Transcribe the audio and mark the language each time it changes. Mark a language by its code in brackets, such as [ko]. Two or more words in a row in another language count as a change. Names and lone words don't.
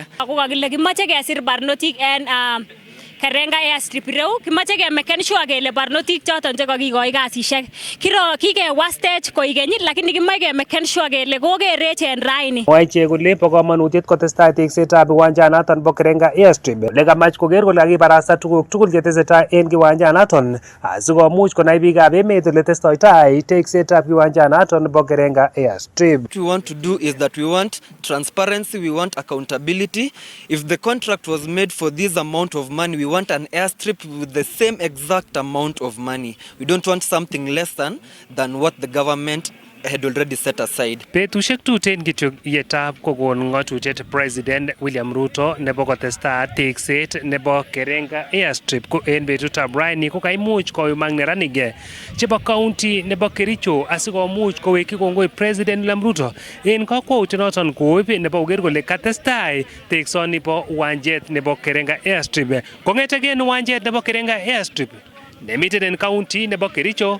[kln] Ako kakile kimoche kesir barnotik en Kerenga Airstrip ireu, kimoche kemeken sure kele barnotik choton chekokikoi kasisiek kikewa stage koikeny lakini kimoche kemeken sure kele kokerech en raini. Mwae ichek kole bo komonutiet kotestai teksetab kiwanjanaton bo Kerenga Airstrip ole kamach koker kole kakibarasta tuguk tugul chetesetai en kiwanjanaton asikomuch konai biikab emet ole testoitai teksetab kiwanjanaton bo Kerenga Airstrip. [en] What we want to do is that we want transparency, we want accountability. If the contract was made for this amount of money, we want an airstrip with the same exact amount of money. We don't want something less than what the government had already set aside. [kln] Betushek tuten kityo yetab kokon ng'atutiet President William Ruto nebo kotestaa tekset nebo Kerenga Airstrip ko en betutab raini ko kaimuch koyumak neranik chebo county nebo Kericho asikomuch kowekyi kongoi President William Ruto en kakwautyonoton koib nebo koker kole katestai teksoni bo uwanjet nebo Kerenga Airstrip kong'etege en uwanjet nebo Kerenga Airstrip nemiten en county nebo Kericho.